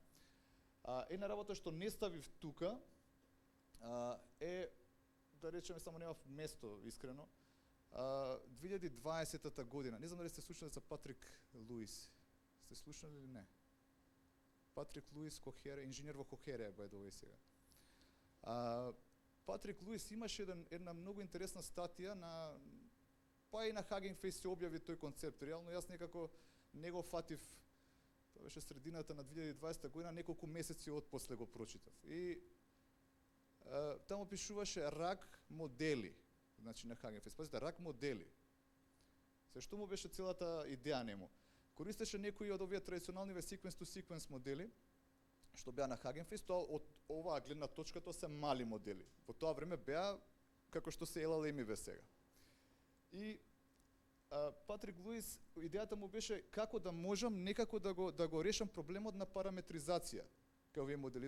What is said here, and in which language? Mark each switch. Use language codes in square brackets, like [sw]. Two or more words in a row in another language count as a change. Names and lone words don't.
[mk] Една работа што не ставив тука е, да речеме, само немав место искрено, 2020 година. Не знам дали сте слушнале за Патрик Луис. Сте слушнали или не? Патрик Луис, инженер во Кохереја, [en] by the way сега. [mk] Патрик Луис имаше една многу интересна статија па и на Hugging Face се објави тој концепт. Реално јас некако не го фатив, тоа беше средината на 2020 година, неколку месеци од после го прочитав. И таму пишуваше рак модели, значи на Hugging Face. Пазите, рак модели. Се што му беше целата идеја нему? Користеше некои од овие традиционални sequence-to-sequence модели, што беа на Hugging Face, тоа од оваа гледна точка тоа се мали модели. Во тоа време беа како што се LLM-иве сега. И Патрик Луис, идејата му беше како да можам некако да го решам проблемот на параметризација кај овие модели.